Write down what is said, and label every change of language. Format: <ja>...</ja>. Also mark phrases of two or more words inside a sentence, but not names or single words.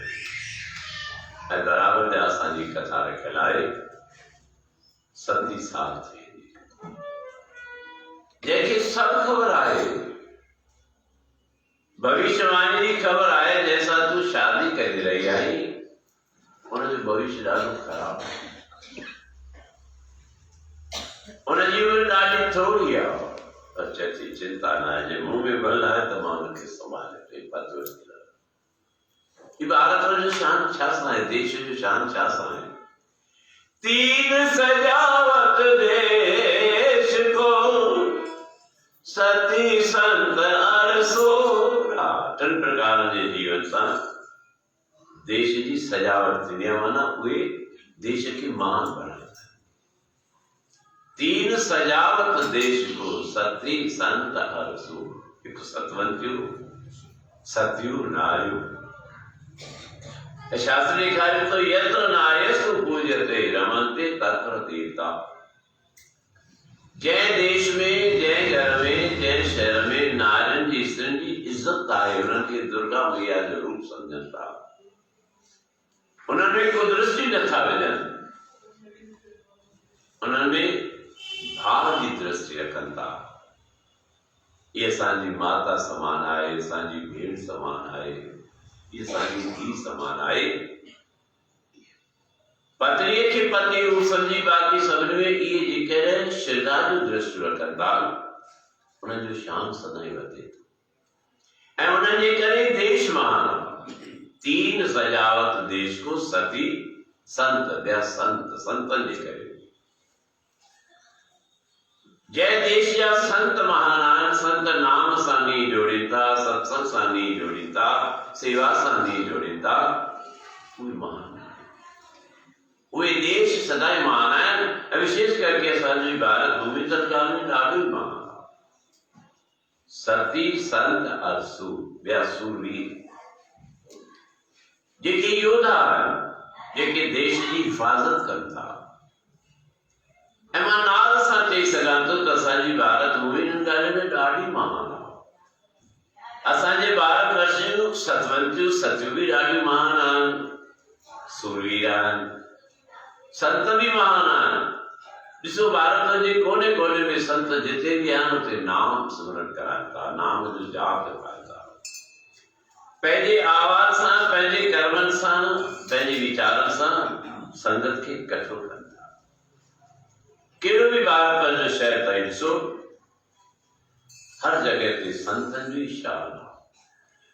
<sd>ऐं बराबरि जा असांजी कथा रखियल आहे 37 साल थी वेंदी, जंहिंखे सभु ख़बर आहे, भविष्यवाणी जी ख़बर आहे, जंहिंसां तूं शादी करे रही आहीं उनजो भविष्य ॾाढो ख़राब आहे, उनजी उमिरि ॾाढी थोरी आहे। पर चए चिंता न आहे, जे मुंह में बल आहे त मां उनखे संभाले पतो। भारत जो शान छा सां आहे, देश जो शान छा सां आहे?</sd> <hi>तीन सजावट देश को सती संत और सोरा।</hi> <sd>3 प्रकार जे जीवन सां देश जी सजावट थींदी आहे, माना उहे देश खे महान बणाईंदा।</sd> <hi>3 सजावट देश को सती संत और सूर।</hi> <sd>हिकु सतवंतियूं, सतियूं नारियूं। शास्त्र लिखायो तो</sd> <sa>यत्र नार्यस्तु पूज्यते रमन्ते तत्र देवता।</sa> <sd>जंहिं देश में, जंहिं घर में, जंहिं शहर में नारियुनि जी, स्त्रियुनि जी इज्जत आहे, उन्हनि खे दुर्गा मैया जो रूप सम्झनि था, उन्हनि में कुदृष्टि नथा विझनि, उन्हनि में भाव जी दृष्टि रखनि था। इहे असांजी माता समान आहे, असांजी भेण समान आहे, ये सारी धीउ समान आहे। पत्नीअ खे पत्नी रूप सम्झी बाक़ी सभिनी में इहे जेके श्रद्धा जो दृष्टि रखनि था, उन्हनि जो शान सदाईं वधे थो। ऐं उन्हनि जे करे देश महान आहे।</sd> <hi>3 सजावट देश को सती संत,</hi> <sd>ॿिया संत, संतनि जे करे। जंहिं देश जा संत महान आहिनि, संत नाम सां नी जोड़ीनि था, सत्संग सां नी जोड़ीनि था, सेवा सां नी जोड़ीनि था, उहे महान आहिनि। उहे देश सदाईं महान आहिनि। ऐं</sd> <hi>विशेष करके</hi> <sd>असांजी भारत भूमि सरकार में ॾाढो ई महान आहे।</sd> <hi>सती संत और सूर,</hi> <sd>ॿिया सूरवीर, जेके योद्धा आहिनि, जेके देश जी हिफ़ाज़त कनि था। ऐं मां नाल सां चई सघां थो त असांजी भारत भूमि हिन ॻाल्हि में ॾाढी महान आहे। असांजे भारत वर्ष जूं सतवंतियूं, सतियूं बि ॾाढियूं महान आहिनि, सूरवीर आहिनि, संत बि महान आहिनि। ॾिसो भारत जे कोने कोने में संत जिते बि आहिनि उते नाम सिमरन कराइनि था, नाम जो जाप कराइनि था। पंहिंजे आवाज़ सां, पंहिंजे कर्मनि सां, पंहिंजे वीचारनि सां संगत खे इकठो कनि था। कहिड़ो बि भारत जो शहर ताईं ॾिसो, हर जगह ते संतनि जो ई शान आहे।</sd>